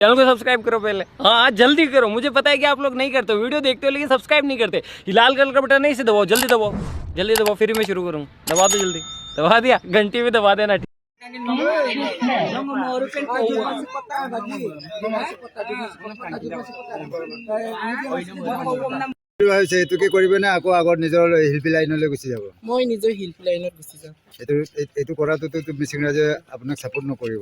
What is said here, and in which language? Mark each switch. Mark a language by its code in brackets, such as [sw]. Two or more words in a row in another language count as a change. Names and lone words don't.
[hi] चैनल को सब्सक्राइब करो पहले। हाँ जल्दी करो, मुझे पता है कि आप लोग नहीं करते हो, वीडियो देखते हो लेकिन सब्सक्राइब नहीं करते। ये लाल कलर का बटन नहीं, इसे दबाओ, जल्दी दबाओ, जल्दी दबाओ, फिर मैं शुरू करूँ। दबा दो जल्दी, दबा दिया, घंटी में दबा देना। [as] ভাবিছে এইটোকে কৰিব নে আকৌ আগৰ নিজৰ শিল্পী লাইনলৈ গুচি যাব? মই নিজৰ শিল্পী লাইনত গুচি যাম। এইটো কৰাটোতো মিচিং ৰাইজে আপোনাক ছাপোৰ্ট নকৰিব।